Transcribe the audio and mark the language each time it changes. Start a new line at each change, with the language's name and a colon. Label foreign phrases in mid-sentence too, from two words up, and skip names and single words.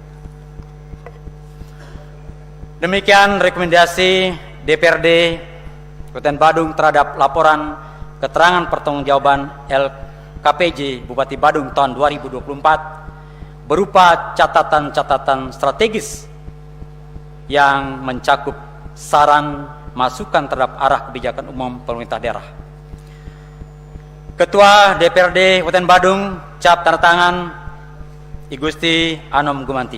Indonesian: Demikian rekomendasi DPRD Kabupaten Badung terhadap laporan keterangan pertanggungjawaban LKPJ Bupati Badung tahun 2024 berupa catatan-catatan strategis yang mencakup saran masukan terhadap arah kebijakan umum pemerintah daerah. Ketua DPRD Kabupaten Badung, cap tanda tangan I Gusti Anom Gumanti.